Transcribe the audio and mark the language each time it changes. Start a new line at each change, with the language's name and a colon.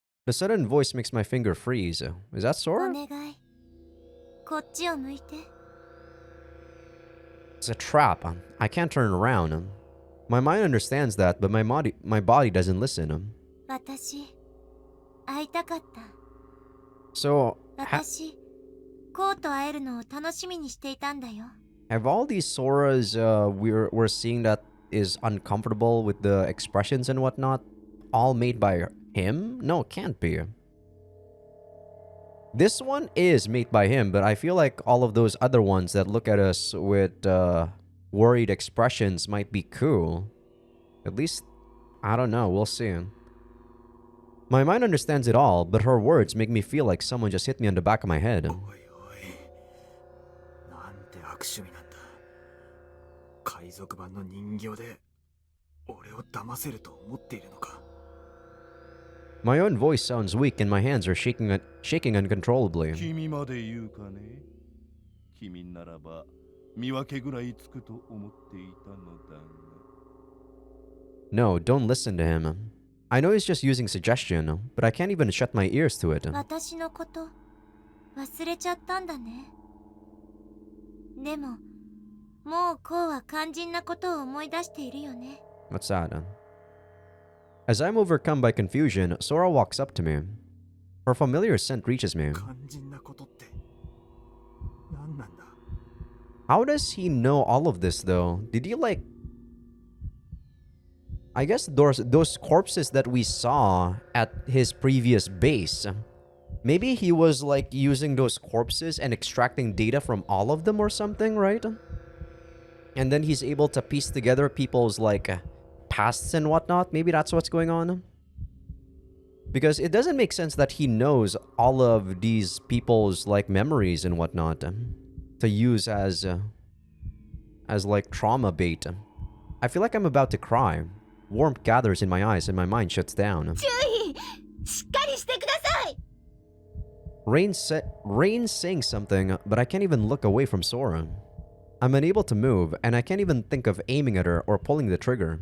English: The sudden voice makes my finger freeze. Is that
Japanese: お
English: Sora?
Japanese: 願い、こっちを向いて。
English: It's a trap. I can't turn around. My mind understands that, but my body doesn't listen.
Japanese: 私会いたかった。
English: So,
Japanese: 私コウと会えるのを楽しみにしていたんだよ。
English: have all these Soras we're seeing that is uncomfortable with the expressions and whatnot all made by him? No, it can't be. This one is made by him, but I feel like all of those other ones that look at us with worried expressions might be cool. At least, I don't know, we'll see. My mind understands it all, but her words make me feel like someone just hit me on the back of my head.
Japanese: おいおい、なんて悪趣味なんだ。海賊版の人形で俺を騙せると思っているのか。
English: My own voice sounds weak and my hands are shaking uncontrollably.
Japanese: 君まで言うかね。君ならば見分けぐらいつくと思っていたのだが。
English: No, don't listen to him. I know he's just using suggestion, but I can't even shut my ears to it.
Japanese: 私のこと忘れちゃったんだね。でももうコウは肝心なことを思い出しているよね。
English: What's that? As I'm overcome by confusion, Sora walks up to me. Her familiar scent reaches me.
Japanese: 肝心なことって何なんだ。
English: How does he know all of this though? Did he like... I guess those corpses that we saw at his previous base. Maybe he was like using those corpses and extracting data from all of them or something, right? And then he's able to piece together people's like pasts and whatnot. Maybe that's what's going on. Because it doesn't make sense that he knows all of these people's like memories and whatnot to use as like trauma bait. I feel like I'm about to cry. Warmth gathers in my eyes and my mind shuts down.
Japanese: 注意、しっかりしてください。
English: Rain's saying something, but I can't even look away from Sora. I'm unable to move, and I can't even think of aiming at her or pulling the trigger.